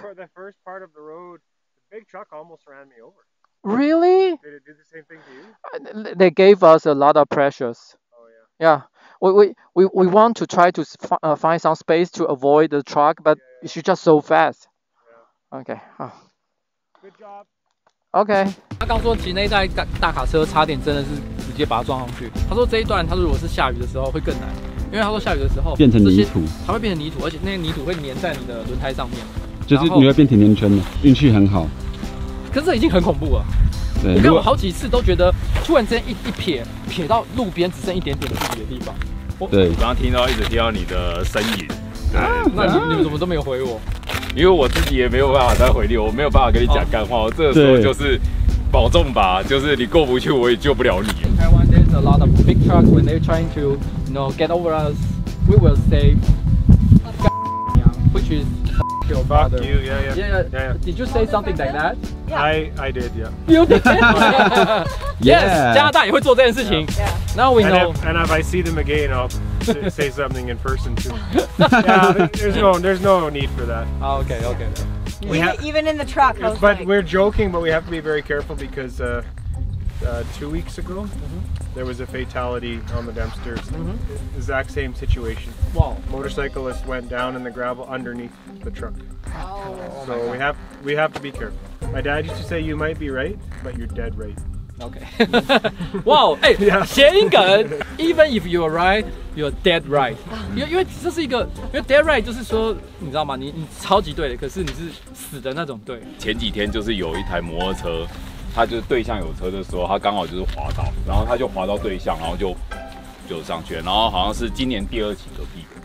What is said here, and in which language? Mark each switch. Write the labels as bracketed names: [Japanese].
[English] For the first part of the road, the big truck almost ran me over. Really? Did it do the same thing to you? They gave us a lot of pressures. Oh yeah. Yeah. We want to try to find some space to avoid the truck, but she's just so fast. Yeah. Okay. Good job. Okay. [Chinese] 他刚说骑那一台大卡车差点真的是直接把它撞上去。他说这一段他如果是下雨的时候会更难，因为他说下雨的时候变成泥土，它会变成泥土，而且那个泥土会粘在你的轮胎上面，就是你会变甜甜圈的。运气很好。可是这已经很恐怖了。我看我好几次都觉得突然之间一撇到路边只剩一点点自己的地方。对，我刚刚一直听到你的声音。那你们怎么都没有回我？因为我自己也没有办法再回你，我没有办法跟你讲干话。我这个时候就是保重吧，就是你过不去，我也救不了你。 [English] In Taiwan, there's a lot of big trucks when they're trying to, get over us. We will say, which is your father. Fuck you, yeah. Did you say something like that? I did, yeah. You did. Yes, [Chinese] 加拿大也会做这件事情。 [English] Now we know. And if I see them again, I'll say something in person too. Yeah, there's no need for that. Okay. Even in the truck. But we're joking, but we have to be very careful because 2 weeks ago there was a fatality on the Dempster. Exact same situation. Wow. Motorcyclist went down in the gravel underneath the truck. So we have to be careful. My dad used to say you might be right, but you're dead right. OK， [Chinese] 哇，哎，谐音梗 [English] ，Even if you are right, you are dead right。 [Chinese] 因为这是一个，因为 [English] dead right [Chinese] 就是说，你知道吗？你超级对的，可是你是死的那种对。前几天就是有一台摩托车，他就是对向有车的时候，他刚好就是滑倒，然后他就滑到对向，然后就上去了，然后好像是今年第2起隔壁。